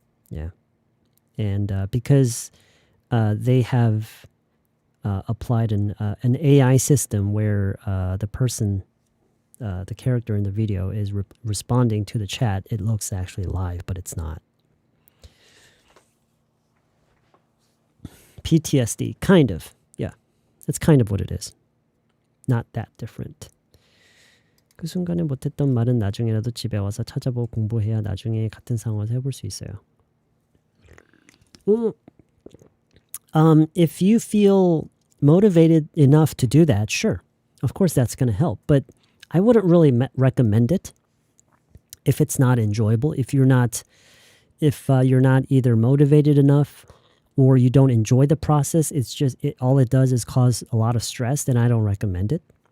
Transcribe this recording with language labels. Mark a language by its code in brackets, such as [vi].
[en] Yeah. And because they have applied an AI system where the person the character in the video is responding to the chat, it looks actually live, but it's not. PTSD, kind of. Yeah, that's kind of what it is. Not that different. [ko] 그 순간에 못했던 말은 나중에라도 집에 와서 찾아보고 공부해야 나중에 같은 상황에서 해볼 수 있어요. [en] If you feel motivated enough to do that, sure. Of course, that's going to help. But I wouldn't really recommend it if it's not enjoyable. If you're not either motivated enough or you don't enjoy the process, it's just all it does is cause a lot of stress. Then I don't recommend it.